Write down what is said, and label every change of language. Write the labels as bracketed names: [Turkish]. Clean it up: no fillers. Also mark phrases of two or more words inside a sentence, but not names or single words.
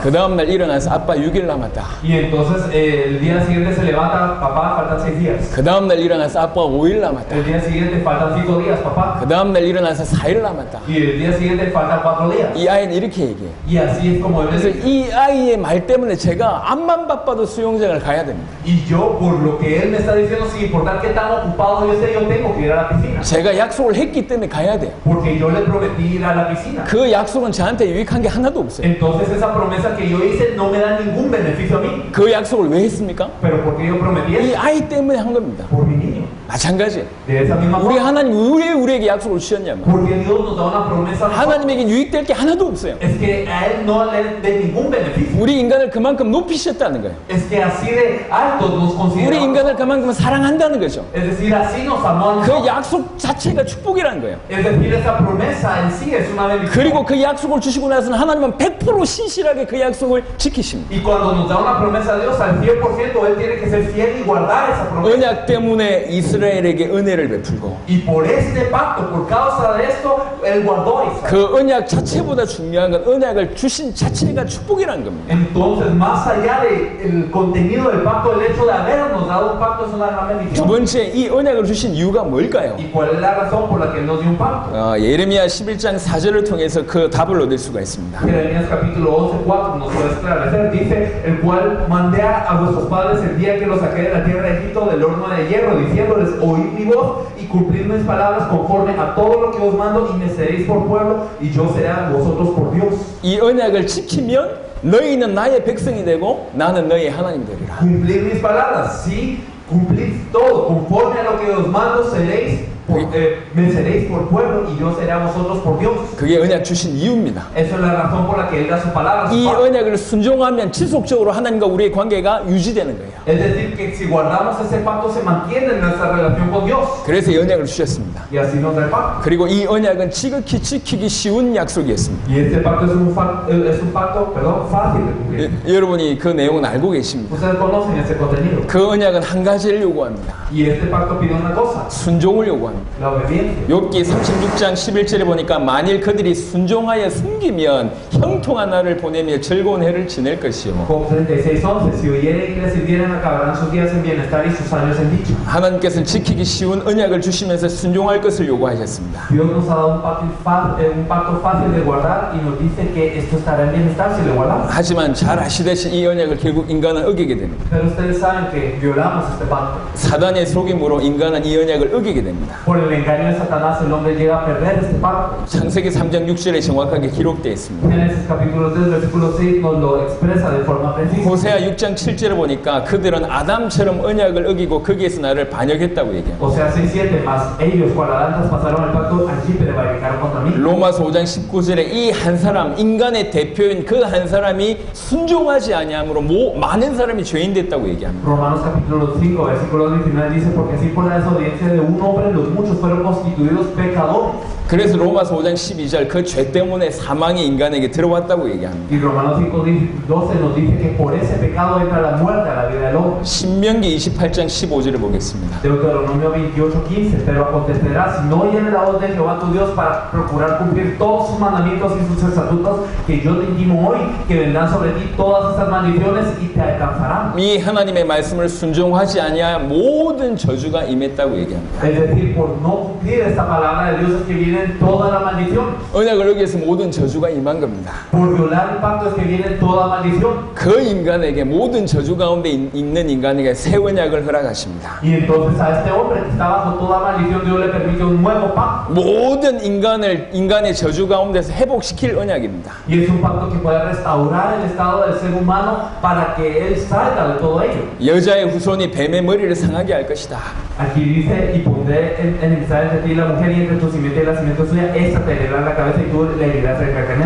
[Korean] 그 다음 날 일어나서 아빠 6일 남았다. [Spanish] Y entonces el día siguiente se levanta, papá, faltan 6 días. [Korean] 그 다음 날 일어나서 아빠 5일 남았다. [Spanish] El día siguiente faltan 5 días, papá. [Korean] 그 다음 날 일어나서 4일 남았다. [Spanish] Y el día siguiente faltan 4 días. [Korean] 이 아이는 이렇게 얘기해요. [Spanish] Y así es como él [Korean] 그래서 [Spanish] dice. [Korean] 이 아이의 말 때문에 제가 앞만 바빠도 수영장을 가야 됩니다. [Spanish] Y yo, por lo que él me está diciendo, sin importar qué tan ocupado yo esté, yo tengo que ir a la piscina. [Korean] 제가 약속을 했기 때문에 가야 돼요. [Spanish] Porque yo le prometí ir a la piscina. [Korean] 그 약속은 저한테 유익한 게 하나도 없어요. [Spanish] Entonces esa promesa que yo hice no me da ningún beneficio a mí. [Korean] 그 약속을 왜 했습니까? [Spanish] Pero porque yo prometí [Korean] 이 [Spanish] eso. [Korean] 아이 때문에 한 겁니다. [Spanish] Por mi niño. [Korean] 마찬가지. [Spanish] De esa misma [Korean] 우리 [Spanish] forma. [Korean] 하나님 왜 우리에게 약속을 주셨냐면 [Spanish] Porque Dios nos da una promesa a nosotros. [Korean] 하나님에게 유익될 게 하나도 없어요. [Spanish] Es que a él no le dé ningún beneficio. [Korean] 우리 인간을 그만큼 높이셨다는 거예요. [Spanish] Es que así de altos nos [Korean] 우리 [Spanish] consideramos. [Korean] 인간을 그만큼 사랑한다는 거죠. [Spanish] Es decir, así nos amó a [Korean] 그 [Spanish] nosotros. [Korean] 약속 자체가 축복이라는 거예요. [Spanish] Es decir, esa promesa en sí es una bendición. [Korean] 그리고 그 약속을 주시고 나서는 하나님은 100% 신실하게 그 약속을 지키십니다. [Spanish] Y cuando nos da una promesa a Dios, al 100% Él tiene que ser fiel y guardar esa promesa. [Korean] 언약 때문에 이스라엘에게 은혜를 베풀고 [Spanish] Y por este pacto, por causa de esto, Él guardó a Israel. [Korean] 그 언약 자체보다 중요한 건 언약을 주신 자체가 축복이라는 겁니다. [Spanish] Entonces, más allá del contenido del pacto, el hecho de habernos dado un pacto es una gran [Korean] 두 [Spanish] bendición. [Korean] 번째, 이 언약을 주신 이유가 뭘까요? [Spanish] ¿Y cuál es la razón por la que Él nos dio un pacto? [Korean] 예레미야 11장 4절을 통해서 그 답을 얻을 수가 있습니다. [Spanish] Jeremías capítulo 11:4 nos puede esclarecer. Dice, el cual mandé a vuestros padres el día que los saqué de la tierra de Egipto del horno de hierro, diciéndoles, oíd mi voz y cumplid mis palabras conforme a todo lo que os mando, y me seréis por pueblo y yo seré a vosotros por Dios. [Korean] 이 언약을 지키면 너희는 나의 백성이 되고 나는 너희의 하나님 되리라. [Spanish] Cumplid mis palabras, sí, cumplid todo, conforme a lo que os mando seréis, me seréis por pueblo y yo seré a vosotros por Dios. [Korean] 그게 언약 주신 이유입니다. [Spanish] Esa es la razón por la que Él da su palabra. [Korean] 이 언약을 순종하면 지속적으로 하나님과 우리의 관계가 유지되는 거예요. [Spanish] Es decir, que si guardamos ese pacto se mantiene nuestra relación con Dios. [Korean] 그래서 이 언약을 주셨습니다. [Spanish] Y así nos da el pacto. [Korean] 그리고 이 언약은 지극히 지키기 쉬운 약속이었습니다. [Spanish] Y este pacto es un pacto, fácil de cumplir. [Korean] 여러분이 그 내용은 알고 계십니다. [Spanish] Ustedes conocen ese contenido. [Korean] 그 언약은 한 가지를 요구합니다. [Spanish] Y este pacto pide una cosa, [Korean] 순종을 요구합니다. [Spanish] la obediencia. [Korean] 욥기 36장 11절에 보니까 만일 그들이 순종하여 숨기면 형통한 날을 보내며 즐거운 해를 지낼 것이요. [Spanish] Job 36:11. Si oyeren y le sirvieren, acabarán sus días en bienestar y sus años en dicha. [Korean] 하나님께서는 지키기 쉬운 언약을 주시면서 순종할 것을 요구하셨습니다. [Spanish] Dios nos ha dado un pacto fácil de guardar y nos dice que esto estará en bienestar si lo guardamos. [Korean] 하지만 잘 아시다시피 이 언약을 결국 인간은 어기게 됩니다. [Spanish] Pero ustedes saben que violamos este pacto. [Korean] 사단의 속임으로 인간은 이 언약을 어기게 됩니다. [Spanish] Por el engaño de Satanás el hombre llega a perder este pacto. [Korean] 창세기 3장 6절에 정확하게 기록되어 있습니다. [Spanish] Génesis capítulo 3 versículo 6 nos lo expresa de forma precisa. [Korean] 호세아 6장 7절에 보니까 그들은 아담처럼 언약을 어기고 거기에서 나를 반역했다고 얘기합니다. [Spanish] O sea, 6:7, más ellos cual Adán traspasaron el pacto, allí prevaricaron contra mí. [Korean] 로마서 5장 19절에 이 한 사람, 인간의 대표인 그 한 사람이 순종하지 아니함으로 많은 사람이 죄인 됐다고 얘기합니다. [Spanish] Romanos capítulo 5 versículo 19 dice, porque así por la desobediencia de un hombre los muchos fueron constituidos pecadores. [Korean] 그래서 로마서 5장 12절 그 죄 때문에 사망이 인간에게 들어왔다고 얘기합니다. [Spanish] Y Romanos 5:12 nos dice que por ese pecado entra la muerte a la vida del hombre. [Korean] 신명기 28장 15절을 보겠습니다. [Spanish] Deuteronomio 28:15, pero acontecerá si no oyere la voz de Jehová tu Dios para procurar cumplir todos sus mandamientos y sus estatutos que yo te intimo hoy, que vendrán sobre ti todas estas maldiciones y te alcanzarán. [Korean] 이 하나님의 말씀을 순종하지 아니하여 모든 저주가 임했다고 얘기합니다. [Spanish] Es decir, por no cumplir esta palabra de Dios es que viene toda la maldición. [Korean] 언약을 어기해서 모든 저주가 임한 겁니다. [Spanish] Por violar el pacto es que viene toda maldición. [Korean] 그 인간에게 모든 저주 가운데 있는 인간에게 새 언약을 허락하십니다. [Spanish] Y entonces a este hombre que está bajo toda maldición, Dios le permite un nuevo pacto. [Korean] 모든 인간의 저주 가운데서 회복시킬 언약입니다. [Spanish] Y es un pacto que puede restaurar el estado del ser humano para que él salga de todo ello. [Korean] 여자의 후손이 뱀의 머리를 상하게 할 것이다. [Spanish] Aquí dice, y pondré enemistad entre ti y la mujer, y entre tu simiente y la simiente suya, esta te herirá la cabeza y tú le herirás el calcañar.